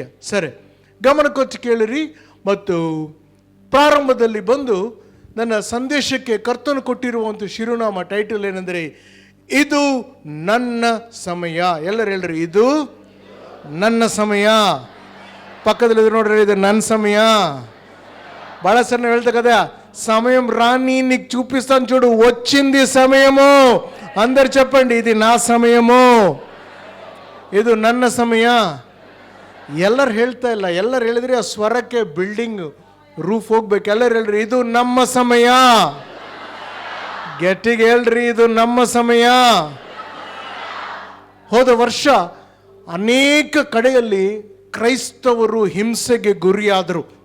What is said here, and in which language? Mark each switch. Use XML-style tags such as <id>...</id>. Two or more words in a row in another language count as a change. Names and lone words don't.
<kn>ಸರಿ, ಗಮನ ಕೊಟ್ಟು ಕೇಳಿರಿ. ಮತ್ತು ಪ್ರಾರಂಭದಲ್ಲಿ ಬಂದು ನನ್ನ ಸಂದೇಶಕ್ಕೆ ಕರ್ತನು ಕೊಟ್ಟಿರುವಂಥ ಶಿರೋನಾಮ, ಟೈಟಲ್ ಏನೆಂದರೆ ಇದು ನನ್ನ ಸಮಯ. ಎಲ್ಲರೂ ಹೇಳ್ರಿ, ಇದು ನನ್ನ ಸಮಯ. ಪಕ್ಕದಲ್ಲಿ ನೋಡ್ರಿ, ಇದು ನನ್ನ సమయ.</kn> <te>భాಳ సార్ నేను వెళ్తా కదా, సమయం రాని నీకు చూపిస్తాను చూడు, వచ్చింది సమయము. అందరు చెప్పండి, ఇది నా సమయము,</te> <kn>ಇದು ನನ್ನ ಸಮಯ. ಎಲ್ಲರೂ ಹೇಳ್ತಾ ಇಲ್ಲ. ಎಲ್ಲರೂ ಹೇಳಿದ್ರೆ ಆ ಸ್ವರಕ್ಕೆ ಬಿಲ್ಡಿಂಗ್ ರೂಫ್ ಹೋಗ್ಬೇಕು. ಎಲ್ಲರೂ ಹೇಳ್ರಿ, ಇದು ನಮ್ಮ ಸಮಯ. ಗಟ್ಟಿಗೆ ಹೇಳ್ರಿ, ಇದು ನಮ್ಮ ಸಮಯ. ಹೋದ ವರ್ಷ ಅನೇಕ ಕಡೆಯಲ್ಲಿ ಕ್ರೈಸ್ತವರು ಹಿಂಸೆಗೆ ಗುರಿಯಾದರು.</kn>